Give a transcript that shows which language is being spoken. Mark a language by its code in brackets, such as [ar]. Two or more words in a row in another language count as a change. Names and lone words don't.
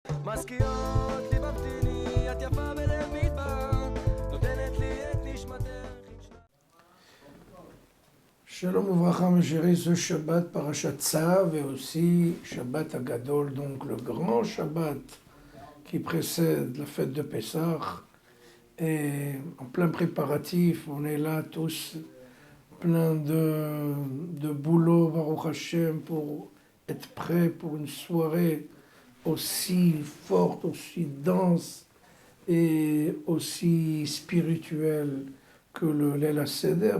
[he] מזכירות לי במתיני, את יפה בלב מדבר, נותנת לי את נשמתך. שלום וברכה, [fr] mes chéris, ce Shabbat Parashat Tzav et aussi [he] שבת הגדול, [fr] donc le grand Shabbat qui précède la fête de Pessah. Et en plein préparatif, on est là tous plein de boulot, [he] ברוך השם, [fr] pour être prêts pour une soirée aussi forte, aussi dense et aussi spirituelle que le [he] ליל הסדר.